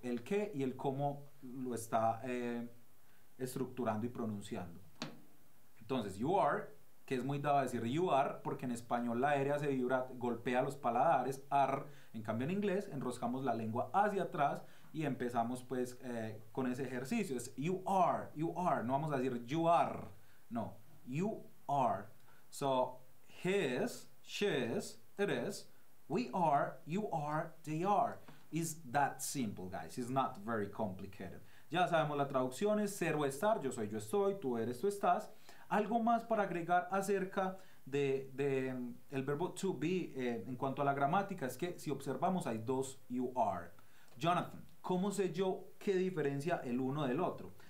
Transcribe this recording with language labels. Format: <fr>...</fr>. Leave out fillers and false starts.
<es>El qué y el cómo lo está estructurando y pronunciando. Entonces,</es> <en>you are,</en> <es>que es muy dado a decir you are, porque en español la R se vibra, golpea los paladares, ar. En cambio en inglés enroscamos la lengua hacia atrás y empezamos pues con ese ejercicio. Es</es> <en>you are,</en> <es>no vamos a decir you are, no, you are.</es> <en>So, his, she's, it is, we are, you are, they are. It's that simple, guys. It's not very complicated.</en> <es>Ya sabemos la traducción es ser o estar, yo soy, yo estoy, tú eres, tú estás. Algo más para agregar acerca de el verbo to be en cuanto a la gramática es que si observamos hay dos you are. Jonathan, ¿cómo sé yo qué diferencia el uno del otro?</es>